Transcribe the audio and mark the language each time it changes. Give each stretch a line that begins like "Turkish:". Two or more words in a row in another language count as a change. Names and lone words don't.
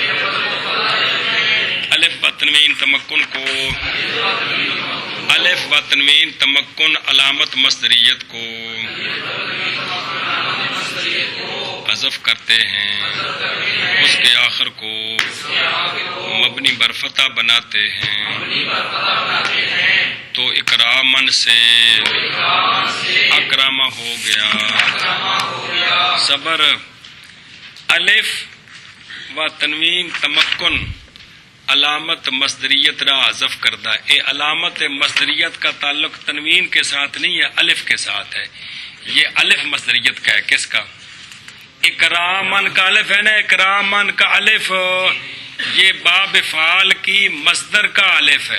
Urdu: الف و تنوین تمکن کو، الف و تنوین تمکن علامت مصدریت کو حذف کرتے ہیں، اس کے آخر کو مبنی بر فتح بناتے ہیں تو اکرامن سے اکراما ہو گیا.
Persian: صبر الف و تنوین تمکن علامت مصدریت را حذف کردہ.
Urdu: اے علامت مصدریت کا تعلق تنوین کے ساتھ نہیں ہے، الف کے ساتھ ہے. یہ الف مصدریت کا ہے. کس کا؟ اکرامن کا الف ہے نا، اکرامن کا الف یہ باب فعال کی مصدر کا الف ہے.